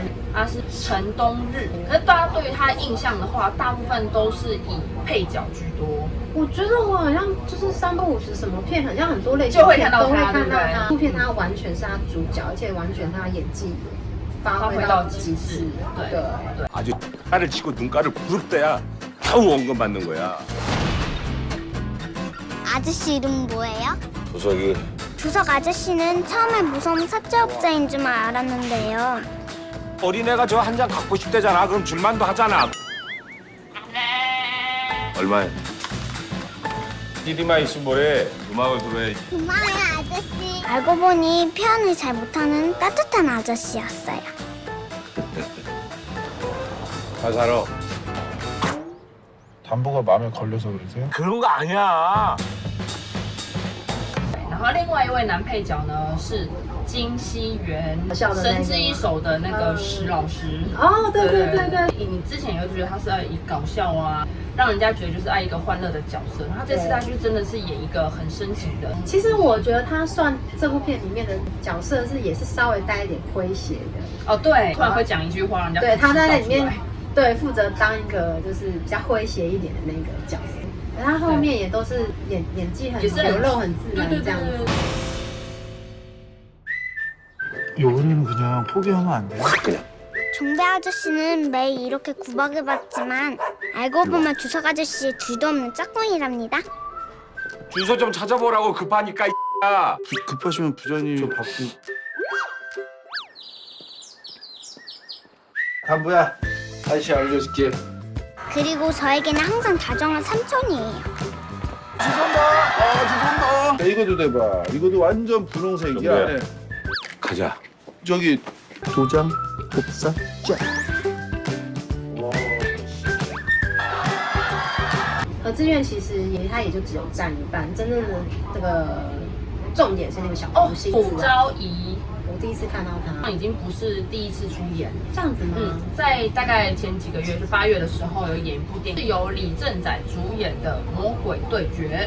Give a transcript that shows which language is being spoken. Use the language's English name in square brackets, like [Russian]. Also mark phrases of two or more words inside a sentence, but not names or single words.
[Chinese] 他是陈东日，可是大家对于他的印象的话，大部分都是以配角居多。我觉得我好像就是三不五时什么片，好像很多类型就会看到他，都会看到对不对？他。这部片他完全是他主角，而且完全他演技发挥到极致。对。 [Korean] 아주 나를 치고 눈가를 부릅대야 겨우 원금 받는 거야. 아저씨 이름 뭐예요? 조석이. 조석 아저씨는 처음에 무서운 사채업자인 줄 알았는데요. 어린애가 저 한 장 갖고 싶대잖아. 그럼 줄만도 하잖아. 얼마에? CD만 있으면 뭐래. 음악을 들어야지. 고마워요 아저씨. 알고 보니 피아노를 잘 못하는 따뜻한 아저씨였어요. 잘 살아. 담보가 마음에 걸려서 그러세요? 그런 거 아니야. [Chinese] 然后另外一位男配角呢是金熙媛，神之一手的那个石老师。哦，对。你之前也会觉得他是以搞笑啊，让人家觉得就是爱一个欢乐的角色。他这次他就真的是演一个很深情的。其实我觉得他算这部片里面的角色也是稍微带一点诙谐的。哦，对，突然会讲一句话，让人家对他在那里面对负责当一个就是比较诙谐一点的那个角色。他后面也都是演技很流露、很自然这样子。 [Korean] 요리는 그냥 포기하면 안 돼요? 그냥. 종배 아저씨는 매일 이렇게 구박을 받지만 알고 보면 주석 아저씨의 뒤도 없는 짝꿍이랍니다. 주소 좀 찾아보라고 급하니까 야. 급하시면 부장님 저 바꾸. 담보야, 다시 알려줄게. 그리고 저에게는 항상 다정한 삼촌이에요. 죄송합니다. 이거도 대봐. 이것도 완전 분홍색이야. 네. 가자. 저기 도장, 복사, 쫙. [Chinese] 何志远其实他也就只有占一半，真正的这个重点是那个小哦福星朴子昭仪。我第一次看到他，已经不是第一次出演，这样子吗？在大概前几个月，就8月的时候有演一部电影，是由李正宰主演的《魔鬼对决》。